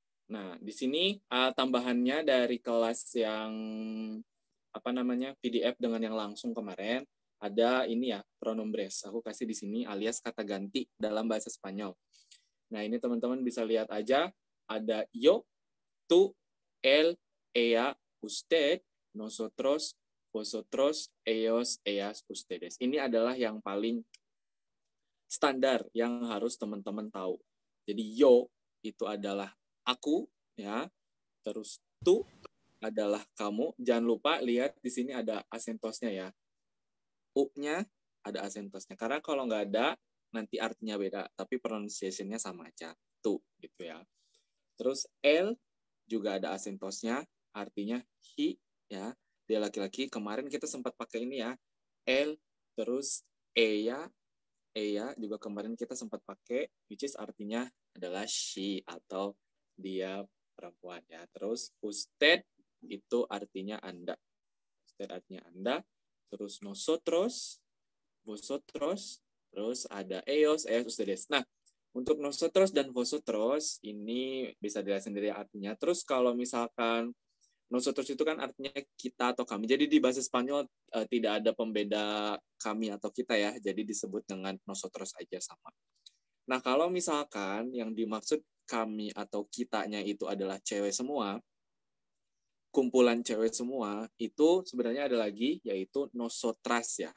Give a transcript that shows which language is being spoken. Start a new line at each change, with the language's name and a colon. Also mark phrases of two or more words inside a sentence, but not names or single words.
Indonesian: Nah, di sini tambahannya dari kelas yang PDF dengan yang langsung kemarin, ada ini ya, pronombres. Aku kasih di sini alias kata ganti dalam bahasa Spanyol. Nah, ini teman-teman bisa lihat aja, ada
Spanish: yo, tú, él, ella, usted, nosotros, vosotros, ellos, ellas, ustedes.
Indonesian: Ini adalah yang paling standar yang harus teman-teman tahu. Jadi yo itu adalah aku, ya. Terus tú adalah kamu. Jangan lupa lihat di sini ada asentosnya ya. U-nya ada asentosnya. Karena kalau nggak ada, nanti artinya beda. Tapi pronunciation-nya sama aja. Tu, gitu ya. Terus el juga ada asentosnya. Artinya he, ya. Dia laki-laki. Kemarin kita sempat pakai ini ya. El, terus ella. Ella juga kemarin kita sempat pakai,
English: which is
Indonesian: artinya adalah she atau dia perempuan ya. Terus usted itu artinya Anda. Usted artinya Anda. Terus
Spanish: nosotros, vosotros,
Indonesian: terus ada
Spanish: ellos, ellas, ustedes.
Indonesian: Nah, untuk nosotros dan vosotros ini bisa dilihat sendiri artinya. Terus kalau misalkan nosotros itu kan artinya kita atau kami. Jadi di bahasa Spanyol tidak ada pembeda kami atau kita ya. Jadi disebut dengan nosotros aja sama. Nah, kalau misalkan yang dimaksud kami atau kitanya itu adalah cewek semua, kumpulan cewek semua, itu sebenarnya ada lagi yaitu nosotras ya.